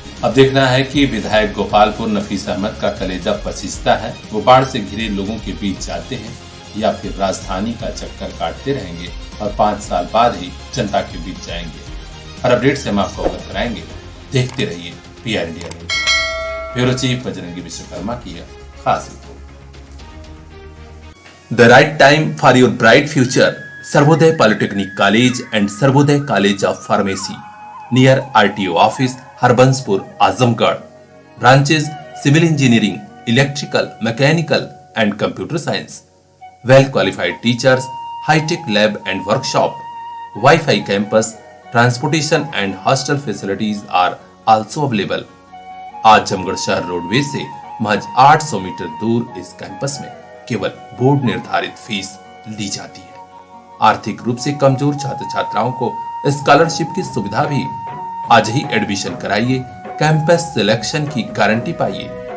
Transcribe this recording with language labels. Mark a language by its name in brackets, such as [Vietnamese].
[Hindi] अब देखना है कि विधायक गोपालपुर नफीस अहमद का कलेजा पसीजता है, वो बाढ़ से घिरे लोगों के बीच जाते हैं या फिर राजधानी का चक्कर काटते रहेंगे और 5 साल बाद ही जनता के बीच जाएंगे। हर अपडेट से हम आपको अवगत कराएंगे। देखते रहिए PR India news. Bureau chief Bajrangi Vishwakarma की है खास report. [English] The right time for your bright future. Sarvodaya Polytechnic College and Sarvodaya College of Pharmacy near RTO office, Harbanspur, Azamgarh. Branches Civil Engineering, Electrical, Mechanical and Computer Science. Well qualified teachers, high-tech lab and workshop, Wi-Fi campus, transportation and hostel facilities are also available. [Hindi] Azamgarh शहर roadways से महज 800 metre दूर इस campus में केवल board निर्धारित fees ली जाती है। आर्थिक रूप से कमजोर छात्र छात्राओं को स्कॉलरशिप की सुविधा भी। आज ही एडमिशन कराइए, कैंपस सिलेक्शन की गारंटी पाइए।